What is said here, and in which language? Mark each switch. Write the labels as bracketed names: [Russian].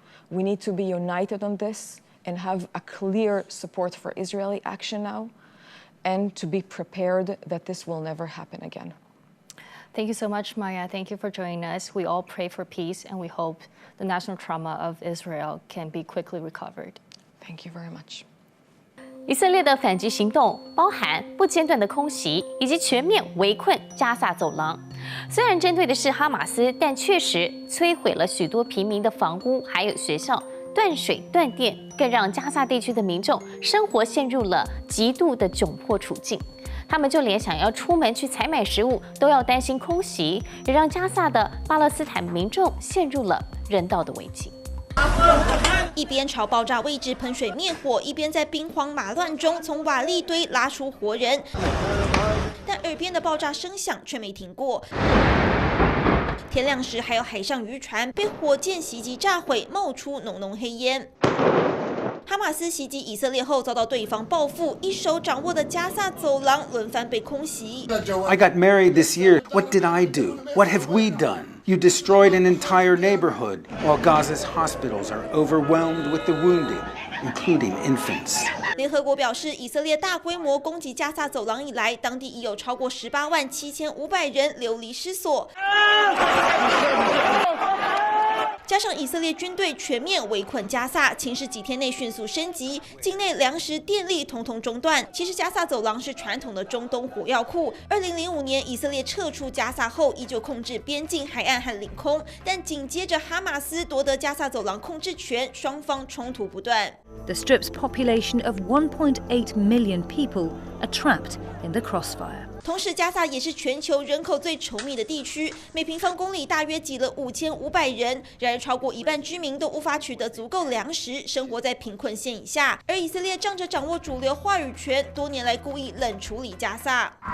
[English] We need to be united on this and have a clear support for Israeli action now, and to be prepared that this will never happen again. Thank you so much, Maya. Thank you for joining us. We all pray for peace, and we hope the national trauma of Israel can be quickly recovered. Thank you very much. [Chinese] 以色列的反击行动包含不间断的空袭以及全面围困加萨走廊。虽然针对的是哈马斯，但确实摧毁了许多平民的房屋，还有学校，断水断电，更让加萨地区的民众生活陷入了极度的窘迫处境。他们就连想要出门去采买食物，都要担心空袭，也让加萨的巴勒斯坦民众陷入了人道的危机。一边朝爆炸位置喷水灭火，一边在兵荒马乱中从瓦砾堆拉出活人，但耳边的爆炸声响却没停过。天亮时，还有海上渔船被火箭袭击炸毁，冒出浓浓黑烟。哈马斯袭击以色列后，遭到对方报复，一手掌握的加萨走廊轮番被空袭。 [English] I got married this year. What did I do? What have we done? You destroyed an entire neighborhood, while Gaza's hospitals are overwhelmed with the wounded. including infants. [Chinese] 联合国表示，以色列大规模攻击加萨走廊以来，当地已有超过187500人流离失所。加上以色列军队全面围困加萨，情势几天内迅速升级，境内粮食、电力统统中断。其实加萨走廊是传统的中东火药库。2005年以色列撤出加萨后，依旧控制边境、海岸和领空，但紧接着哈马斯夺得加萨走廊控制权，双方冲突不断。 [English] The Strip's population of 1.8 million people are trapped in the crossfire. [Chinese] 同时，加萨也是全球人口最稠密的地区，每平方公里大约挤了5500人。然而，超过一半居民都无法取得足够粮食，生活在贫困线以下。而以色列仗着掌握主流话语权，多年来故意冷处理加萨。